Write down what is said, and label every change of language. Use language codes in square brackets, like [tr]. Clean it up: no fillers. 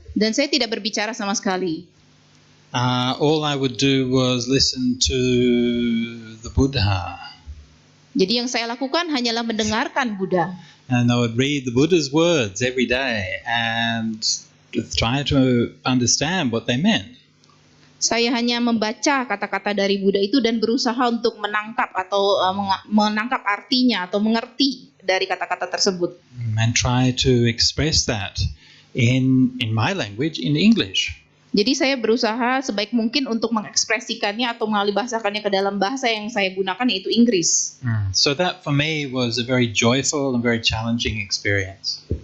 [id] Dan saya tidak berbicara sama sekali. [en] All I would do was listen to the Buddha. [id] Jadi yang saya lakukan hanyalah mendengarkan Buddha. [en] And I would read the Buddha's words every day and try to understand what they meant. [id] Saya hanya membaca kata-kata dari Buddha itu dan berusaha untuk menangkap atau menangkap artinya atau mengerti dari kata-kata tersebut. [en] And try to express that in my language, in English. [id] Jadi saya berusaha sebaik mungkin untuk mengekspresikannya atau mengalih bahasakannya ke dalam bahasa yang saya gunakan, yaitu Inggris. [en] So that for me was a very joyful and very challenging experience.